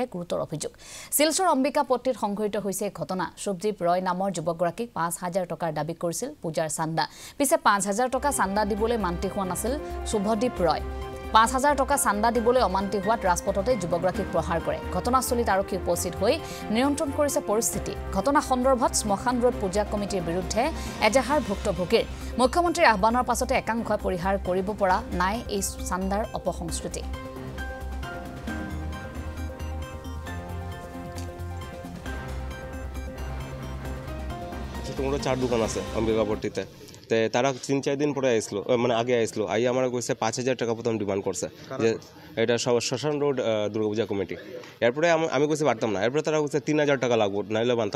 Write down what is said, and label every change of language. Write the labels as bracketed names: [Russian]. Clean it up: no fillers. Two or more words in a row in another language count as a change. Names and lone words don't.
[Assamese] গুৰুতৰ অভিযোগ শিলচৰ অম্বিকাপট্টিত সংঘটিত হৈছে ঘটনা সুবদীপ ৰয় নামৰ যুৱকগৰাকীক ৫,০০০ টকাৰ দাবী কৰিছিল পূজাৰ চান্দা পিছে ৫,০০০ টকা চান্দা দিবলৈ মান্তি হোৱা নাছিল শুভদীপ ৰয় ৫,০০০ টকা চান্দা দিবলৈ অমান্তি হোৱাত ৰাজপথতে যুৱকগৰাকীক প্ৰহাৰ কৰে ঘটনাস্থলীত আৰক্ষী উপস্থিত হৈ নিয়ন্ত্ৰণ কৰিছে পৰিস্থিতি ঘটনা সন্দৰ্ভত শ্মশান ৰোড পূজা কমিটিৰ বিৰুদ্ধে এজাহাৰ ভুক্তভোগীৰ মুখ্যমন্ত্ৰীৰ আহ্বানৰ পাছতে একাংশই পৰিহাৰ কৰিব পৰা নাই এই চান্দাৰ অপসংস্কৃতি [Sylheti] তোমরা 4 দোকান আছে অম্বিকাপট্টিতে তারা 3-4 দিন পরে আইসলো মানে আগে আইসলো আই আমার কইছে 5,000 টাকা প্রথম ডিমান্ড করছে যে এটা শ্মশান রোড দুর্গাপূজা কমিটি এরপরে আমি কইছি পারতাম না এরপরে তারা কইছে 3,000 টাকা লাগবে নাইলে বানতাম